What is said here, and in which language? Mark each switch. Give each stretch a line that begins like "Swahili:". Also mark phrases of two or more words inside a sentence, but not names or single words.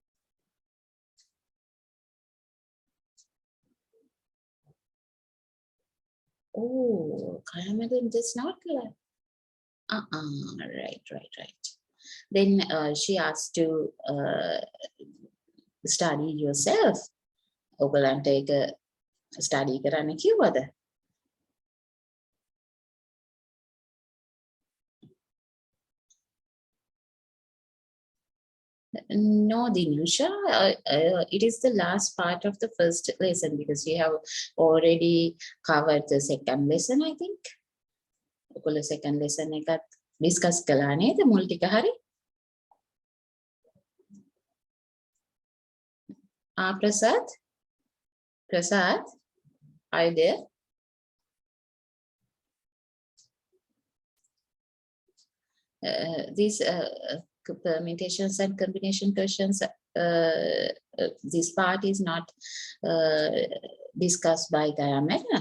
English: Oh, Kayamadan does not collect. Right. Then she asked to study yourself.
Sinhala: ඔයගලන්ට ඒක study කරන්න කිව්වද?
English: No, Dinusha, it is the last part of the first lesson because you have already covered the second lesson, I think.
Sinhala: ඔයගොල්ලෝ
English: second lesson
Sinhala: එකත් discuss කළා නේද මුල් ටික හරි?
English: Prasad, are you there? These permutations and combination questions, this part is not discussed by Gaya Madam.